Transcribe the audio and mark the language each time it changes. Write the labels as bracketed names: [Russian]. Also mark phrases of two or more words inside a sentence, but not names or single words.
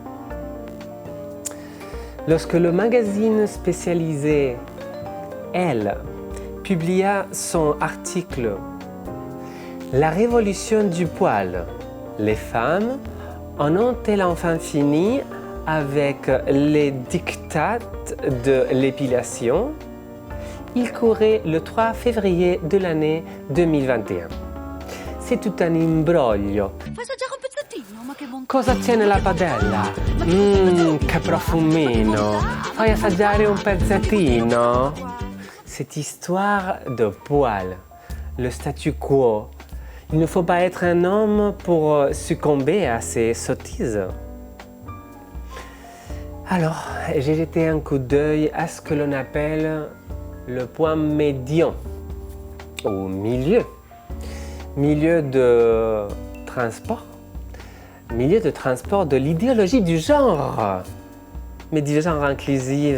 [French] Lorsque le magazine spécialisé Elle publia son article « La révolution du poil, les femmes en ont-elles enfin fini avec les diktats de l'épilation ?» Il courait le 3 février de l'année 2021. C'est tout un imbroglio. [Italian] Fai assaggiare un pezzettino, ma che bontà! Cosa c'è nella padella? Che profumino! Fai assaggiare un pezzettino? [French] Cette histoire de poil, le statu quo. Il ne faut pas être un homme pour succomber à ces sottises. Alors, j'ai jeté un coup d'œil à ce que l'on appelle le point médian, au milieu de transport, de l'idéologie du genre, mais du genre inclusif.